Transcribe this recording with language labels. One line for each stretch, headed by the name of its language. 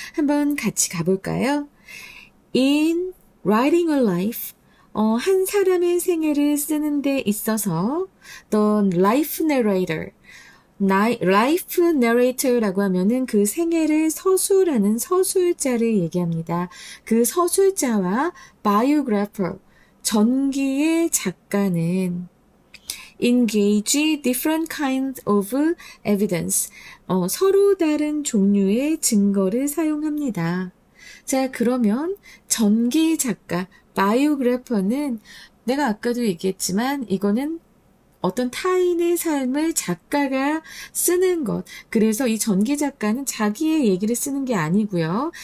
Korean: 한번 같이 가볼까요?
English: In writing a life,
Korean: 한 사람의 생애를 쓰는 데 있어서
English: the life narrator, life narrator라고
Korean: 하면은 그 생애를 서술하는 서술자를 얘기합니다. 그 서술자와 biographer, 전기의 작가는
English: engage different kinds of evidence.
Korean: 서로 다른 종류의 증거를 사용합니다. 자, 그러면 전기 작가, 바이오그래퍼는 내가 아까도 얘기했지만 이거는 어떤 타인의 삶을 작가가 쓰는 것. 그래서 이 전기 작가는 자기의 얘기를 쓰는 게 아니고요.